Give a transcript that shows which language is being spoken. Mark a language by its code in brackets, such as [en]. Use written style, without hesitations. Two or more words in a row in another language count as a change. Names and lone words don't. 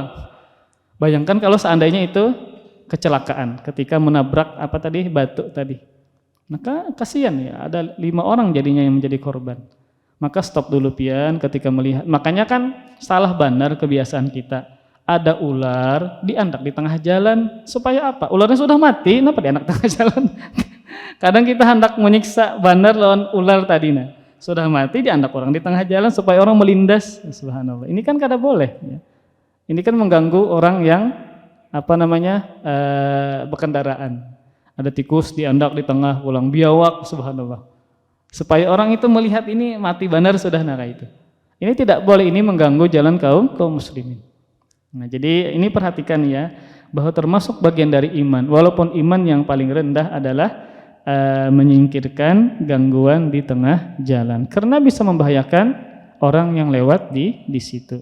[id] Bayangkan kalau seandainya itu kecelakaan ketika menabrak batu tadi. Maka kasihan ya, ada 5 orang jadinya yang menjadi korban. [bjn] Maka stop dulu pian ketika melihat. Makanya kan salah benar kebiasaan kita. Ada ular diandak di tengah jalan supaya apa? Ularnya sudah mati, kenapa diandak di tengah jalan? Kadang kita hendak menyiksa benar lawan ular tadi sudah mati diandak orang di tengah jalan supaya orang melindas. Subhanallah. Ini kan kada boleh ya. [id] Ini kan mengganggu orang yang berkendaraan. [bjn] Ada tikus diandak di tengah pulang biawak, subhanallah. [id] supaya orang itu melihat ini mati benar sudah itu. Ini tidak boleh, ini mengganggu jalan kaum muslimin. Nah, jadi ini perhatikan ya, bahwa termasuk bagian dari iman, walaupun iman yang paling rendah adalah menyingkirkan gangguan di tengah jalan, karena bisa membahayakan orang yang lewat di situ.